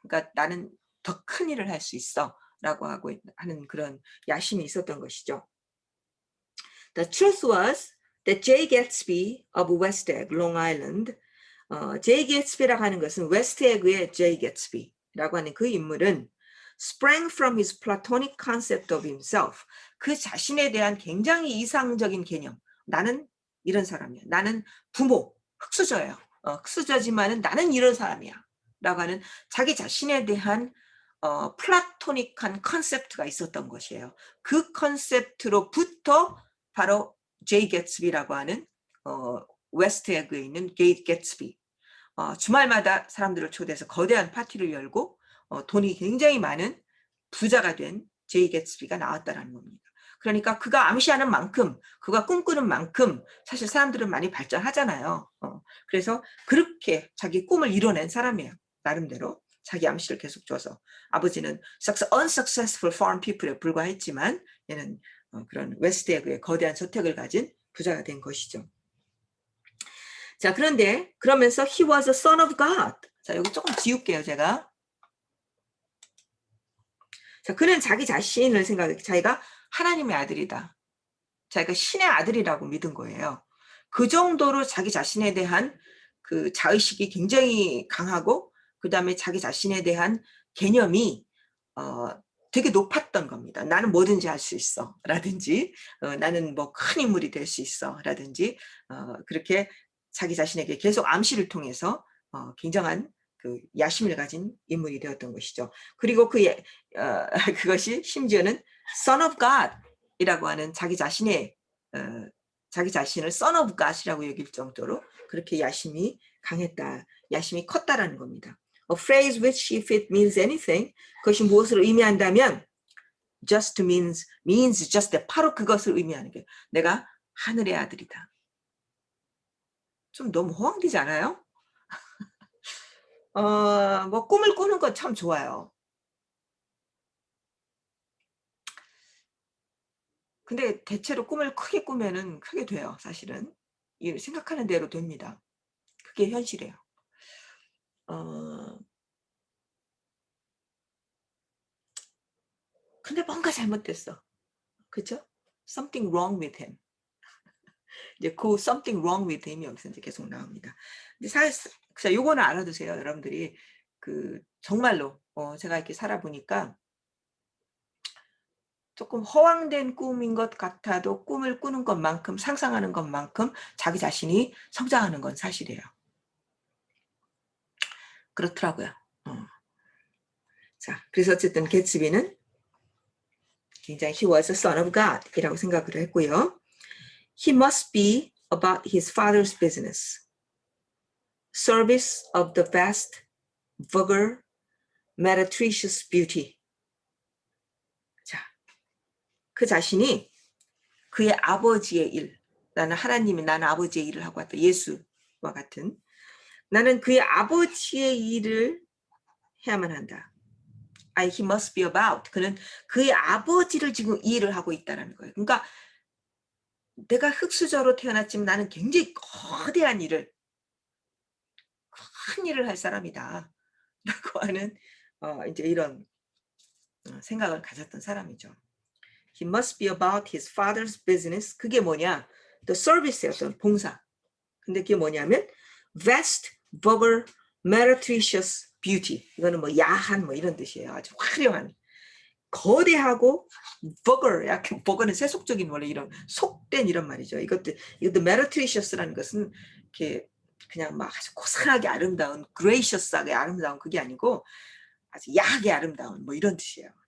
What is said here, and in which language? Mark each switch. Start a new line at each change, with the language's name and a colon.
Korean: 그러니까 나는 더 큰 일을 할 수 있어 라고 하는 그런 야심이 있었던 것이죠.
English: The truth was that Jay Gatsby of West Egg, Long Island,
Korean: Jay Gatsby라고 하는 것은 웨스트에그의 Jay Gatsby라고 하는 그 인물은
English: sprang from his platonic concept of himself.
Korean: 그 자신에 대한 굉장히 이상적인 개념. 나는 이런 사람이야. 나는 부모, 흙수저예요. 흙수저지만은 나는 이런 사람이야. 라고 하는 자기 자신에 대한 플라토닉한 컨셉트가 있었던 것이에요. 그 컨셉트로부터 바로 제이 개츠비라고 하는 웨스트에그에 있는 게이 개츠비. 주말마다 사람들을 초대해서 거대한 파티를 열고 돈이 굉장히 많은 부자가 된 제이 개츠비가 나왔다는 겁니다. 그러니까 그가 암시하는 만큼 그가 꿈꾸는 만큼 사실 사람들은 많이 발전하잖아요. 그래서 그렇게 자기 꿈을 이뤄낸 사람이에요. 나름대로 자기 암시를 계속 줘서 아버지는
English: unsuccessful farm people
Korean: 에 불과했지만 얘는 그런 웨스트에그의 거대한 저택을 가진 부자가 된 것이죠. 자, 그런데 그러면서
English: he was a son of God.
Korean: 자, 여기 조금 지울게요, 제가. 자, 그는 자기 자신을 생각해 자기가 하나님의 아들이다. 자기가 신의 아들이라고 믿은 거예요. 그 정도로 자기 자신에 대한 그 자의식이 굉장히 강하고 그 다음에 자기 자신에 대한 개념이 되게 높았던 겁니다. 나는 뭐든지 할 수 있어 라든지 나는 뭐 큰 인물이 될 수 있어 라든지 그렇게 자기 자신에게 계속 암시를 통해서 굉장한 그 야심을 가진 인물이 되었던 것이죠. 그리고 그것이 심지어는 Son of God 이라고 하는 자기 자신의 자기 자신을 Son of God이라고 여길 정도로 그렇게 야심이 강했다, 야심이 컸다라는 겁니다.
English: A phrase which if it means anything,
Korean: 그것이 무엇을 의미한다면
English: just means just that,
Korean: 바로 그것을 의미하는 게 내가 하늘의 아들이다. 좀 너무 호황되지 않아요? 뭐 꿈을 꾸는 건 참 좋아요. 근데 대체로 꿈을 크게 꾸면은 크게 돼요, 사실은. 생각하는 대로 됩니다. 그게 현실이에요. 근데 뭔가 잘못됐어. 그죠?
English: Something wrong with him.
Korean: 이제 그
English: something wrong with him
Korean: 이 여기서 이제 계속 나옵니다. 근데 사실 요거는 알아두세요, 여러분들이. 정말로 제가 이렇게 살아보니까 조금 허황된 꿈인 것 같아도 꿈을 꾸는 것만큼, 상상하는 것만큼 자기 자신이 성장하는 건 사실이에요. 그렇더라고요. 자, 그래서 어쨌든 개츠비는 굉장히
English: he was a son of God
Korean: 이라고 생각을 했고요.
English: He must be about his father's business. Service of the vast, vulgar, meretricious beauty.
Korean: 자, 그 자신이 그의 아버지의 일, 나는 아버지의 일을 하고 왔다. 예수와 같은. 나는 그의 아버지의 일을 해야만 한다.
English: He must be about.
Korean: 그는 그의 아버지를 지금 일을 하고 있다는 거예요. 그러니까 내가 흙수저로 태어났지만 나는 굉장히 거대한 일을, 큰 일을 할 사람이다. 라고 하는 이제 이런 생각을 가졌던 사람이죠.
English: He must be about his father's business.
Korean: 그게 뭐냐? The service였던 봉사. 근데 그게 뭐냐면
English: vast, vulgar, meretricious beauty.
Korean: 이거는 뭐 야한 뭐 이런 뜻이에요. 아주 화려한, 거대하고 vulgar, 약간 vulgar는 세속적인 원래 이런 속된 이런 말이죠. 이것도 meretricious라는 것은 이렇게 그냥 막 아주 고상하게 아름다운, gracious하게 아름다운 그게 아니고 아주 야하게 아름다운 뭐 이런 뜻이에요.